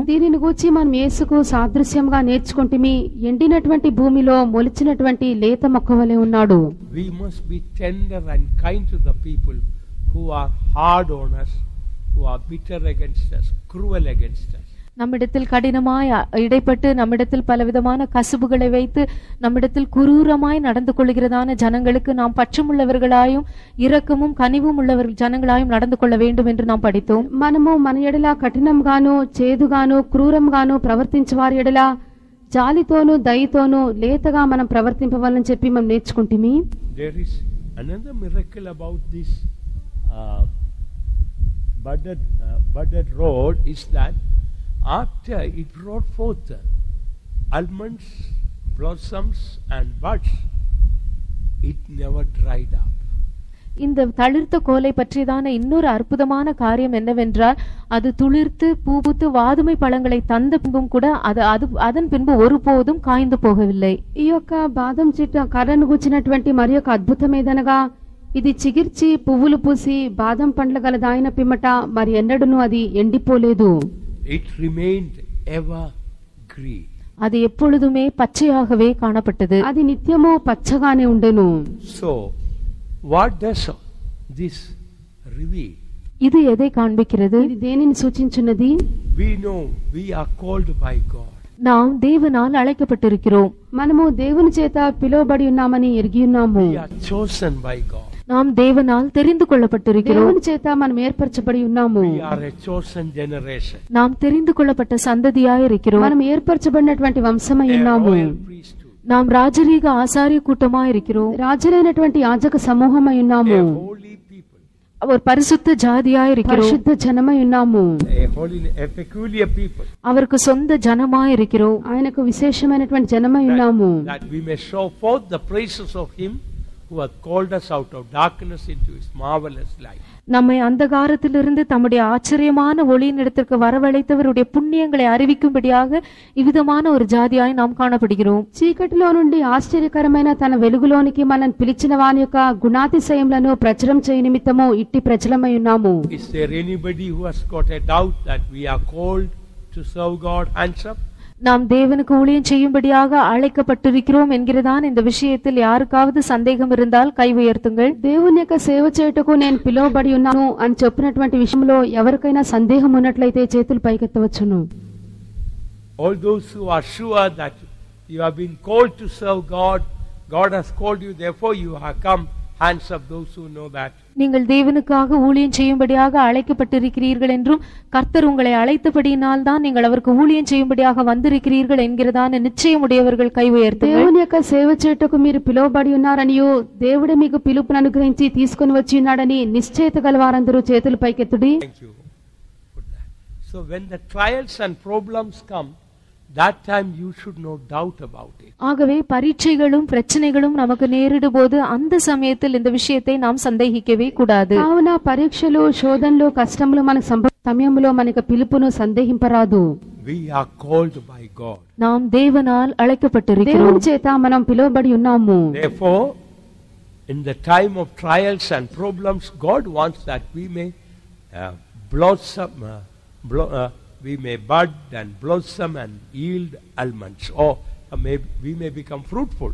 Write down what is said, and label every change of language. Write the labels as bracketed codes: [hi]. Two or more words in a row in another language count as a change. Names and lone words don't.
[te] దీనిని గూర్చి మనం యేసుకు సాదృశ్యంగా నేర్చుకుంటేమి ఎండినటువంటి భూమిలో మొలిచినటువంటి లేత మొక్క వలె ఉన్నాడు. [en] We must be tender and kind to the people who are hard on us, who are bitter against us, cruel against us. [ta] நம்மிடத்தில் கடினமாய் இடைப்பட்டு நம்மிடத்தில் பலவிதமான கசுபுகளை வைத்து நம்மிடத்தில் குரூரமாய் நடந்து கொள்கிறதான ஜனங்களுக்கு நாம் பட்சமுள்ளவர்களாயும் இரக்கமும் கனிவும் உள்ளவர்கள் ஜனங்களாயும் நடந்து கொள்ள வேண்டும் என்று நாம் படித்தோம். [te] మనము మన ఎడల కఠినంగాను చేదుగాను క్రూరంగాను ప్రవర్తించేవారి ఎడల జాలితోను దయతోను లేతగా మనం ప్రవర్తింపవాలని చెప్పి మనం నేర్చుకుంటేమి. [en] There is another miracle about this budded road is that after it brought forth almonds, blossoms and buds, it never dried up. [ta] இந்த தளிர்த்த கோலை பற்றியதான இன்னொரு அற்புதமான காரியம் என்னவென்றால் அது துளிர்த்து பூபூத்து வாதுமை பழங்களை தந்த பின்பும் கூட அதன் பின்பு ஒருபோதும் காய்ந்து போகவில்லை. [te] ఈ యొక్క బాదం చెట్టు కర్రను గుచ్చినటువంటి మరి ఒక అద్భుతం ఏదనగా ఇది చిగిర్చి పువ్వులు పూసి బాదం పండ్ల గల దాయిన పిమ్మట మరి ఎన్నడూను అది ఎండిపోలేదు. [en] It remained ever green. [ta] அது எப்பொழுதுமே பச்சையாகவே காணப்பட்டது. [te] అది నిత్యము పచ్చగానే ఉండెను. [en] So what does this reveal? [ta] இது எதை காண்பிக்கிறது? [te] ఇది దేనిని సూచించున్నది? [en] We know we are called by God. [ta] நாம் தேவனால் அழைக்கப்பட்டிருக்கிறோம். [te] మనము దేవుని చేత పిలువబడి ఉన్నామని ఎరిగి ఉన్నాము. [en] We are chosen by God. [ta] நாம் தேவனால் தெரிந்து கொள்ளப்பட்டிருக்கிறோம். [te] దేవుని చేత మనం ఏర్పరచబడి ఉన్నాము. [en] We are a chosen generation. [ta] நாம் தெரிந்து கொள்ளப்பட்ட சந்ததியாய் இருக்கிறோம். [te] మనం ఏర్పరచబడినటువంటి వంశమై ఉన్నాము. [ta] நாம் ராஜரீக ஆசாரிய கூட்டமாய் இருக்கிறோம். [te] రాజులైనటువంటి యాజక సమూహమై ఉన్నాము. [ta] அவர் பரிசுத்த ஜாதியாய் இருக்கிறோம். [te] పరిశుద్ధ జనమై ఉన్నాము. [en] A peculiar people. [ta] அவருக்கு சொந்த ஜனமாய் இருக்கிறோம். [te] ఆయనకు విశేషమైనటువంటి జనమై ఉన్నాము. [en] That we may show forth the praises of him who hath called us out of darkness into his marvelous light. [ta] நம்மை அந்தகாரத்திலிருந்து தம்முடைய ஆச்சரியமான ஒளியின் இடத்திற்கு வரவழைத்தவருடைய புண்ணியங்களை அறிவிக்கும்படியாக இவ்விதமான ஒரு ஜாதியாய் நாம் காணப்படுகிறோம். [te] చీకటిలో నుండి ఆశ్చర్యకరమైన తన వెలుగులోనికి మనల్ని పిలిచిన వాని యొక్క గుణాతిశయములను ప్రచురం చేయ నిమిత్తము ఇట్టి ప్రజలమై ఉన్నాము. [en] Is there anybody who has got a doubt that we are called to serve God? Hands up. [ta] நாம் தேவனுக்கு ஊழியம் செய்யும்படியாக அழைக்கப்பட்டிருக்கிறோம் என்கிறதான இந்த விஷயத்தில் யாருக்காவது சந்தேகம் இருந்தால் கை உயர்த்துங்கள். [te] దేవుని యొక్క సేవ చేయుటకు నేను పిలువబడి ఉన్నాను అని చెప్పినటువంటి విషయంలో ఎవరికైనా సందేహం ఉన్నట్లయితే చేతులు పైకెత్తవచ్చును. [en] All those who are sure that you have been called to serve God, God has called you, therefore you have come. Hands up those who know that. [ta] நீங்கள் தேவனுக்காக ஊழியம் செய்யும்படியாக அழைக்கப்பட்டிருக்கிறீர்கள் என்றும் கர்த்தர் உங்களை அழைத்தபடியினால் தான் நீங்கள் அவருக்கு ஊழியம் செய்யும்படியாக வந்திருக்கிறீர்கள் என்கிறதான நிச்சயமுடையவர்கள் கை உயர்த்துங்கள். [te] దేవుని యొక్క సేవ చేయుటకు మీరు పిలువబడి ఉన్నారనియో దేవుడే మీకు పిలుపును అనుగ్రహించి తీసుకొని వచ్చి ఉన్నాడని నిశ్చయత గల వారందరూ చేతులు పైకెత్తుడి. [en] Thank you for that. So when the trials and problems come, that time you should no doubt about it. [ta] ஆகவே பரீட்சைகளும் பிரச்சனைகளும் நமக்கு நேரிடும் போது அந்த சமயத்தில் இந்த விஷயத்தை நாம் சந்தேகிக்கவே கூடாது. [te] కావున పరీక్షలు శోధనలు కష్టములు మనకు సమయంలో మనకు పిలుపును సందేహింపరాదు. [en] We are called by God. [ta] நாம் தேவனால் அழைக்கப்பட்டிருக்கிறோம். [te] దేవుని చేత మనం పిలువబడి ఉన్నాము. [en] Therefore in the time of trials and problems, God wants that we may blossom, we may bud and blossom and yield almonds, or we may become fruitful.